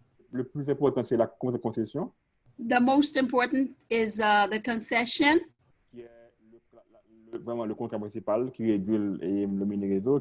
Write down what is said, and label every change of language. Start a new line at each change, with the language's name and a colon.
French: Le plus important, c'est la concession.
English: The most important is the concession.
French: Qui est vraiment le contrat principal qui régule le mini-réseau.